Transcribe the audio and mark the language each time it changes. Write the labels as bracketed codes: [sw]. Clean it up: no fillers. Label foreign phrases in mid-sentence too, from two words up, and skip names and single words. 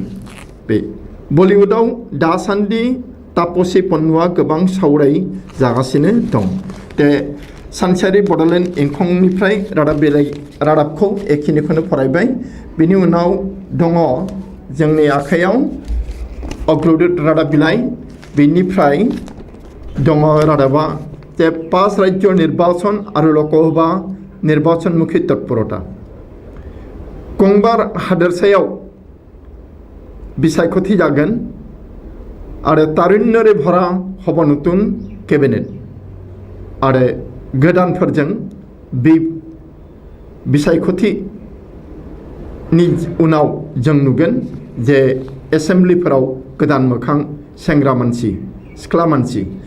[brx] बे बलिउडआव दासान्दि तापसी पन्नुआ गोबां सावराय जागासिनो दं। बे सानसेयारि बड'लेण्ड इंखंनिफ्राय रादाबखौ एखिनिखौनो फरायबाय। बिनि उनाव दङ जोंनि आखायाव अग्रदूत रादाब बिलाइ। बेनिफ्राय दङ रादाबा [bn] যে 5 রাজ্য নির্বাচন আর লোকসভা নির্বাচনমুখী তৎপরতা [brx] गंबार हादोरसायाव बिसायख'थि जागोन आरो तारुण्यरे भरा हब नतुन केबिनेट आरो गोदानफोरजों बे बिसायख'थिनि उनाव जों नुगोन जे एसेम्ब्लिफोराव गोदान मोखां सेंग्रा मानसि सिख्ला मानसि